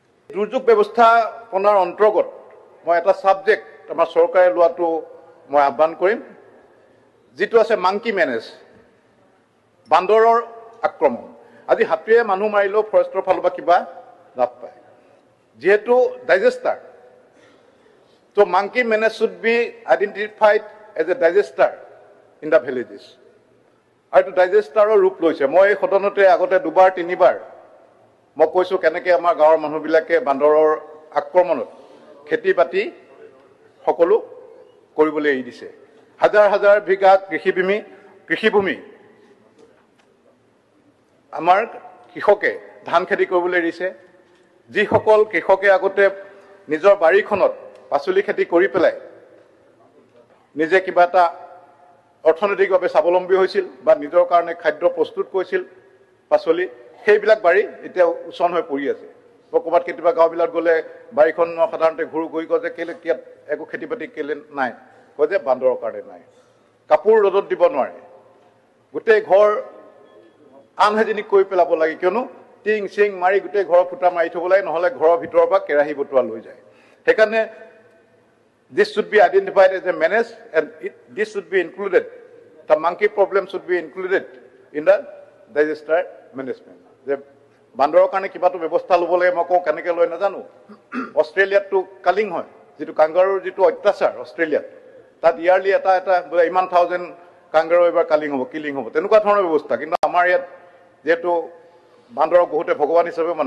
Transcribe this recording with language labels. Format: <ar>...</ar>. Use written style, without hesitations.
<as>দুৰ্যোগ ব্যৱস্থাপনাৰ অন্তৰ্গত মই এটা ছাবজেক্ট আমাৰ চৰকাৰে লোৱাটো মই আহ্বান কৰিম, যিটো আছে মাংকি মেনেজ, বান্দৰৰ আক্ৰমণ। আজি হাতীয়ে মানুহ মাৰিলেও ফৰেষ্টৰ ফালৰ পৰা কিবা লাভ পায়, যিহেতু disaster.</as> <en>So monkey menace should be identified as a disaster in the villages.</en> <as>আৰু এইটো ডাইজেষ্টাৰৰ ৰূপ লৈছে। মই এই সদনতে আগতে দুবাৰ তিনিবাৰ মই কৈছোঁ কেনেকৈ আমাৰ গাঁৱৰ মানুহবিলাকে বান্দৰৰ আক্ৰমণত খেতি বাতি সকলো কৰিবলৈ এৰি দিছে। হাজাৰ হাজাৰ বিঘা কৃষিভূমি আমাৰ কৃষকে ধান খেতি কৰিবলৈ এৰিছে। যিসকল কৃষকে আগতে নিজৰ বাৰীখনত পাচলি খেতি কৰি পেলাই নিজে কিবা এটা অৰ্থনৈতিকভাৱে স্বাৱলম্বী হৈছিল বা নিজৰ কাৰণে খাদ্য প্ৰস্তুত কৰিছিল পাচলি, সেইবিলাক বাৰী এতিয়া উচন হৈ পৰি আছে। ক'ৰবাত কেতিয়াবা গাঁওবিলাক গ'লে বাৰীখন সাধাৰণতে ঘূৰি গৈ কয় যে কেলৈ ইয়াত একো খেতি বাতি কেলৈ নাই, কয় যে বান্দৰৰ কাৰণে নাই। কাপোৰ ৰ'দত দিব নোৱাৰে, গোটেই ঘৰ আনহাইজেনিক কৰি পেলাব লাগে, কিয়নো টিং চিং মাৰি গোটেই ঘৰৰ ফুটা মাৰি থ'ব লাগে, নহ'লে ঘৰৰ ভিতৰৰ পৰা কেৰাহী বটোৱা লৈ যায়।</as> <en>সেইকাৰণে this should be identified as a menace and this should be included. The monkey problem should be included in the disaster management.</en> <as>যে বান্দৰৰ কাৰণে কিবাটো ব্যৱস্থা ল'ব লাগে, মই কওঁ কেনেকৈ লয় নাজানো। অষ্ট্ৰেলিয়াততো কালিং হয়, যিটো কাংগাৰুৰ যিটো অত্যাচাৰ অষ্ট্ৰেলিয়াত, তাত ইয়াৰলি এটা বোলে ইমান 1000 কাংগাৰু এবাৰ কিলিং হ'ব, তেনেকুৱা ধৰণৰ ব্যৱস্থা। কিন্তু আমাৰ ইয়াত যিহেতু বান্দৰক বহুতে ভগৱান হিচাপে মানে</as>